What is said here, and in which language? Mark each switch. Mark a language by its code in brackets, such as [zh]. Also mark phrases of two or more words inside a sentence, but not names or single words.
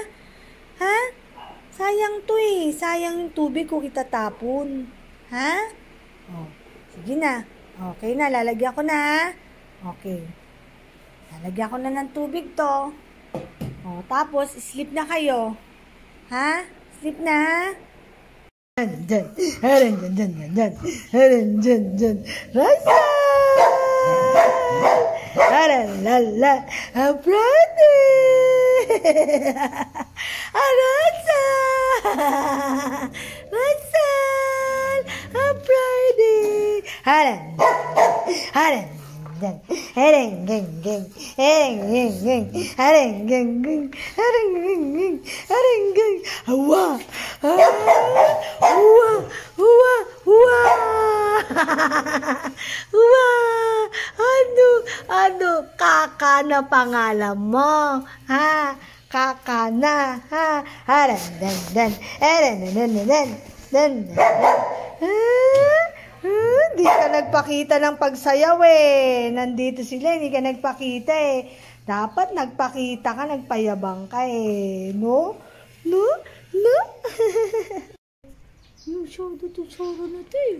[tl] Ha? Sayang to eh. Sayang yung tubig kung itatapon. Ha? O, sige na. Okay na, lalagyan ko na, ha? Okay. Lalagyan ko na ng tubig to. O, tapos, sleep na kayo. Ha? Sleep na. Raisa! Aralala! Aprende! Arasa! Rasal! Aprende! Haran! Haran! Hereng geng geng, hereng geng geng, hereng geng geng, hereng geng geng, hereng geng. Hawa, huwa, huwa, huwa, huwa. Ano, Kaka na pangalan mo, ha? Kaka na, ha? Haran dan dan, hereng dan dan dan dan. Hindi ka nagpakita ng pagsayaw eh. Nandito sila, hindi ka nagpakita eh. Dapat nagpakita ka, nagpayabang ka eh. No? No? No? Masyado ito Sara na ito eh.